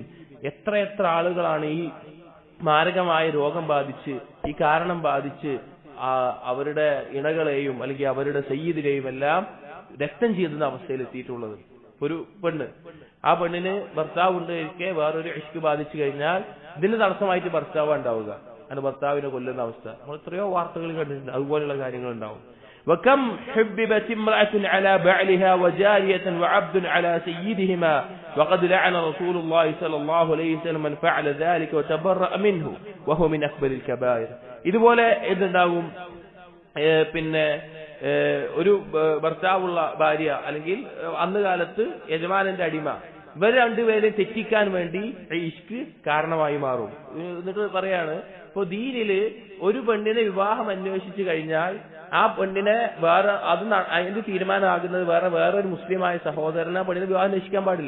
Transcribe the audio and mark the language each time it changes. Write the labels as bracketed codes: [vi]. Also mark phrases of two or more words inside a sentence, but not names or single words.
[ml] എത്ര ആളുകളാണ് ഈ മാരകമായ രോഗം ബാധിച്ച്, ഈ കാരണം ബാധിച്ച് അവരുടെ ഇണകളെയും അല്ലെങ്കിൽ അവരുടെ സയ്യിദിനെയും എല്ലാം രക്തം ചെയ്യുന്ന അവസ്ഥയിൽ എത്തിയിട്ടുള്ളത്. ഒരു പെണ്ണ്, ആ പെണ്ണിന് ഭർത്താവ് ഉണ്ടായിരിക്കെ വേറൊരു ഇഷ്ക് ബാധിച്ചു കഴിഞ്ഞാൽ ഇതിന് തടസ്സമായിട്ട് ഭർത്താവ് ഉണ്ടാവുക, അങ്ങനെ ഭർത്താവിനെ കൊല്ലുന്ന അവസ്ഥ നമ്മൾ എത്രയോ വാർത്തകൾ കണ്ടിട്ടുണ്ട്. അതുപോലെയുള്ള കാര്യങ്ങൾ ഉണ്ടാവും. [ar] وكم حببت امرأة على بعلها وجارية وعبد على سيدهما وقد لعن رسول الله صلى الله عليه وسلم من فعل ذلك وتبرأ منه وهو من أكبر الكبائر. [ml] ഇതുപോലെ എന്തുണ്ടാകും, പിന്നെ ഒരു ഭർത്താവുള്ള ഭാര്യ അല്ലെങ്കിൽ അന്ന് കാലത്ത് യജമാനന്റെ അടിമ, ഇവർ രണ്ടുപേരെ തെറ്റിക്കാൻ വേണ്ടി ഇഷ്ക് കാരണമായി മാറും. എന്നിട്ട് പറയാണ്, ഇപ്പൊ ദീനില് ഒരു പെണ്ണിനെ വിവാഹം അന്വേഷിച്ചു കഴിഞ്ഞാൽ ആ പെണ്ണിനെ വേറെ അതിന്റെ തീരുമാനമാകുന്നത് വേറൊരു മുസ്ലിമായ സഹോദരനെ പെണ്ണിനെ വിവാഹം അന്വേഷിക്കാൻ പാടില്ല.